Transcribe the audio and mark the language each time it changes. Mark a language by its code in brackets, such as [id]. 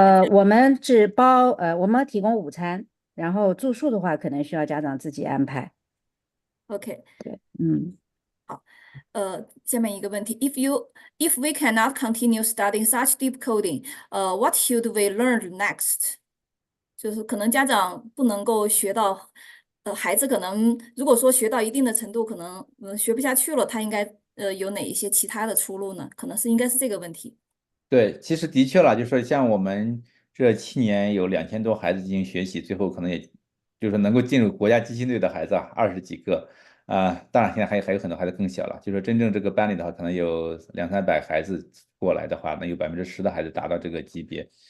[zh] 我们只包我们提供午餐，然后住宿的话可能需要家长自己安排。 OK，对，下面一个问题， [en] if we cannot continue studying such deep coding，what should we learn next？ [zh] 就是可能家长不能够学到，孩子可能如果说学到一定的程度，可能学不下去了，他应该有哪一些其他的出路呢？可能应该是这个问题。对，其实的确了，就是说像我们这7年有2000多孩子进行学习，最后可能也就是能够进入国家集训队的孩子20几个当然现在还有很多孩子更小了，就是说真正这个班里的话，可能有200-300孩子过来的话，那有10%的孩子达到这个级别，